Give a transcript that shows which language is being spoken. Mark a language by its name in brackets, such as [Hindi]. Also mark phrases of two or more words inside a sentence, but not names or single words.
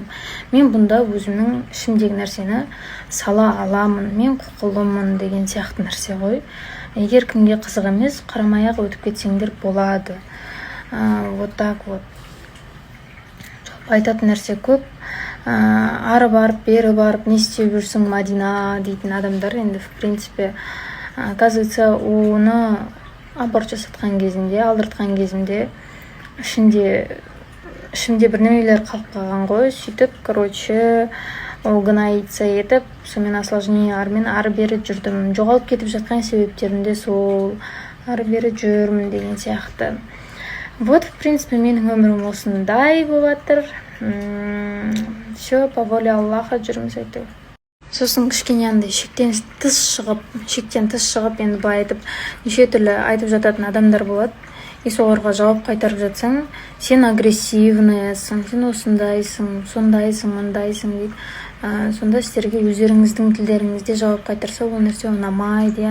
[Kazakh] Мен бұнда өзімнің ішімдегі нәрсені сала аламын, мен құқылымын деген сияқты нәрсе ғой. Егер кімге қызық емес, қарамай-ақ өтіп кетсеңдер болады. [Russian] Вот так вот. [Kazakh] Айтатын нәрсе көп. Ары барып, бері барып, не істеп жүрсің, Мадина дейтін адамдар. Енді, [Russian] в принципе, оказывается, [Kazakh] оны аборт жасатқан кезінде, алдыртқан кезінде ішімде бірнемелер қалып қалған ғой. Сөйтіп, короче, ол гноится етіп, сонымен осложнениялармен ары бері жүрдім. Жоғалып кетіп жатқан себептерім де сол, ары бері жүрмін деген сияқты. [Russian] Вот, в принципе, [Kazakh] менің өмірім осындай болатыр. [Russian] Все, по воле Аллаха [Kazakh] жүрміз айтып. Сосын кішкене андай шектен тыс шығып, енді былай айтып, неше түрлі айтып жататын адамдар болады. И соларға жауап қайтарып жатсаң, сен агрессивныйсың, сен осындайсың, сондайсың, мындайсың дейді. Сонда сіздерге өздеріңіздің тілдеріңізде жауап қайтарса, ол нәрсе ұнамайды.